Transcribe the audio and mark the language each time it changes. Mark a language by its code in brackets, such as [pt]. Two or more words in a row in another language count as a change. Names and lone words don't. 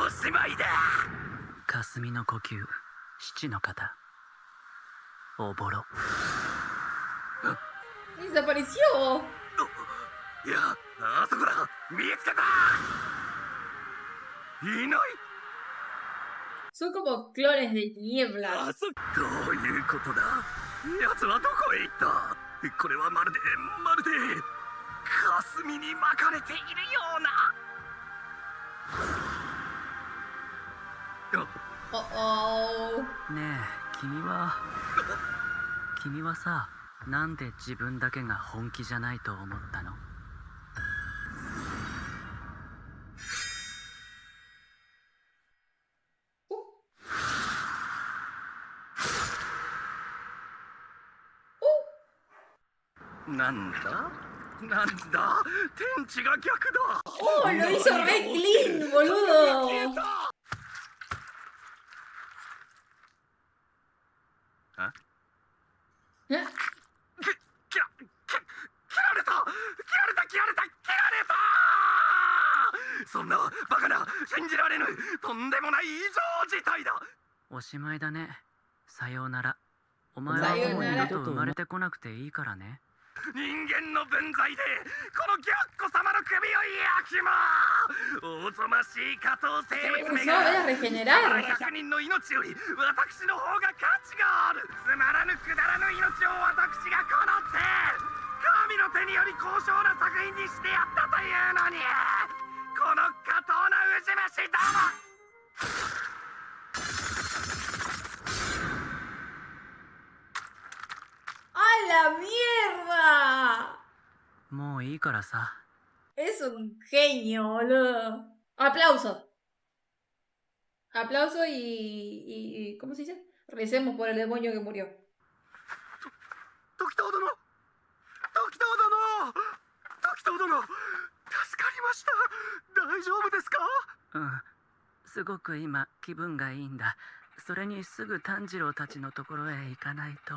[ja] おしまいだ。霞の呼吸、七の型、おぼろ。 [es] Desapareció. [ja] いや、あそこだ。見つけた。いない。 [es] Son como clones de tinieblas. [ja] どういうことだ。奴はどこへ行った。これはまるで霞に巻かれているような。 Oh, oh. ねえ、君はさ、なんで自分だけが本気じゃないと思ったの？なんだ天地が逆だ。 [es] Oh, lo hizo re clean, boludo. あ ¿Eh? [ja] 切られた。そんなバカな、信じられぬ、とんでもない異常事態だ。おしまいだね。さようなら。お前はもう二度と生まれてこなくていいからね。人間の分際でこのギャッコ様の首を焼きま。おぞましい下等生物め [es] No, voy a regenerar. [ja] 100 人の命より私の方が価値がある。つまらぬくだらぬ命を私がこの手神の手により高尚な作品にしてやったというのに、この下等なウジ虫ども。 [es] ¡A la mierda! [ja] もういいからさ。 [es] Es un genio, boludo. Aplauso. Aplauso y ¿cómo se dice? Recemos por el demonio que murió. [ja] 時藤殿、助かりました。大丈夫ですか？うん。すごく今気分がいいんだ。それにすぐ炭治郎たちのところへ行かないと。